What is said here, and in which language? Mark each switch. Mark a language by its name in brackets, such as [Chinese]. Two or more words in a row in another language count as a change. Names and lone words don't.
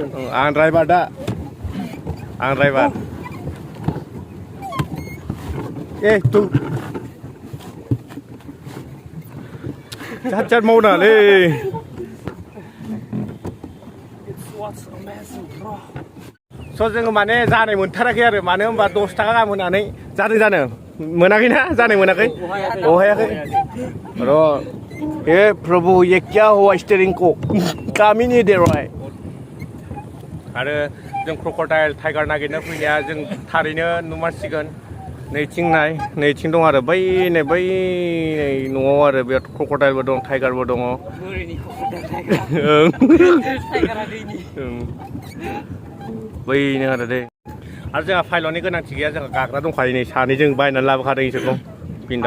[Bodo] आं ड्राइभार ए तु जात मावनाङालै स' जोङो माने जानाय मोनथाराखै आरो मानो होनबा 10 थाखा गाहाम होनानै जानो मोनाखैना जानाय मोनाखै अहायाखै र' [Hindi] ए प्रभु ये क्या हुआ स्टीयरिंग को काम ही नहीं दे रहा है [Bodo] आरो जों क्रक'डाइल टाइगार नागिरनो फैनाया जों थारैनो नुमारसिगोन नैथिं दं आरो बै न'आव आरो बेयाव क्रक'डाइलबो दं टाइगारबो दङ बैनो आरो दे आरो जोंहा पाइलटनि गोनांथि गैया जोंहा गाग्रा दंखायो नै सानैजों बायनानै लाबोखादों इसोरखौ बिन्दा